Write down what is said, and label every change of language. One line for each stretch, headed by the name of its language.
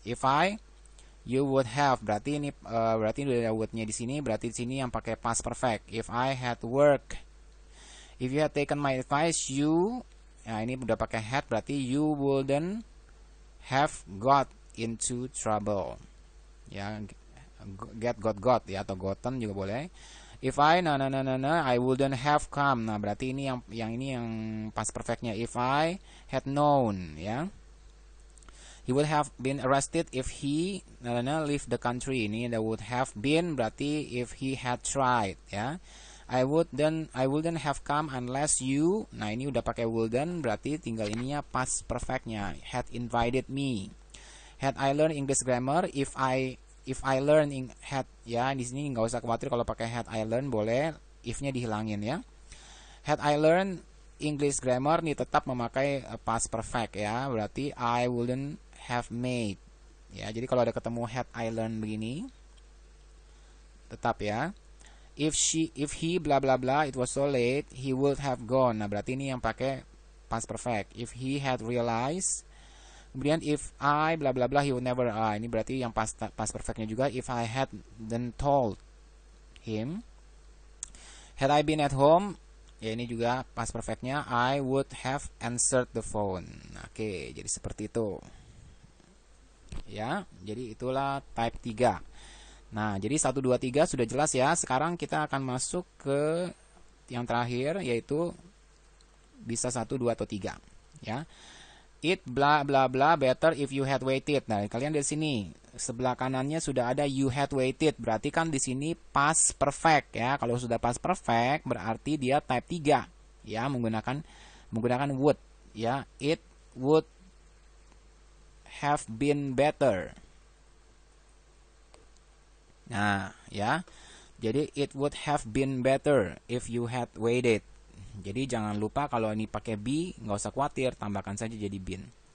English: If I, you would have,
Indonesian: berarti ini berarti udah would-nya di sini, berarti di sini yang pakai past perfect.
English: If I had work, if you had taken my advice, you,
Indonesian: nah ini udah pakai had, berarti
English: you wouldn't have got into trouble ya.
Indonesian: Got ya, atau gotten juga boleh.
English: If I, I wouldn't have come,
Indonesian: nah berarti ini yang ini yang past perfectnya.
English: If I had known ya, he would have been arrested if he leave the country. Ini that would have been berarti if he had tried ya. I wouldn't have come unless you.
Indonesian: Nah, ini udah pakai wouldn't, berarti tinggal ininya past perfectnya.
English: Had invited me. Had I learned English grammar, if I learn had,
Indonesian: ya di sini nggak usah khawatir kalau pakai
English: had I learn,
Indonesian: boleh if-nya dihilangin ya.
English: Had I learned English grammar
Indonesian: nih tetap memakai past perfect ya, berarti
English: I wouldn't have made.
Indonesian: Ya, jadi kalau ada ketemu had I learned begini tetap ya.
English: If he bla bla bla it was so late, he would have gone.
Indonesian: Nah, berarti ini yang pakai past perfect.
English: If he had realized.
Indonesian: Kemudian
English: if I bla bla bla he would never.
Indonesian: Ini berarti yang past perfectnya juga.
English: If I had then told him. Had I been at home,
Indonesian: ya ini juga past perfectnya.
English: I would have answered the phone.
Indonesian: Oke, jadi seperti itu. Ya, jadi itulah type 3. Nah, jadi 1, 2, 3 sudah jelas ya. Sekarang kita akan masuk ke yang terakhir, yaitu bisa 1, 2, atau 3. Ya.
English: It bla bla bla better if you had waited.
Indonesian: Nah, kalian dari sini sebelah kanannya sudah ada
English: you had waited.
Indonesian: Berarti kan di sini past perfect ya. Kalau sudah past perfect berarti dia type 3 ya, menggunakan would ya.
English: It would have been better.
Indonesian: Nah, ya. Jadi
English: it would have been better if you had waited.
Indonesian: Jadi jangan lupa kalau ini pakai be, nggak usah khawatir, tambahkan saja jadi been.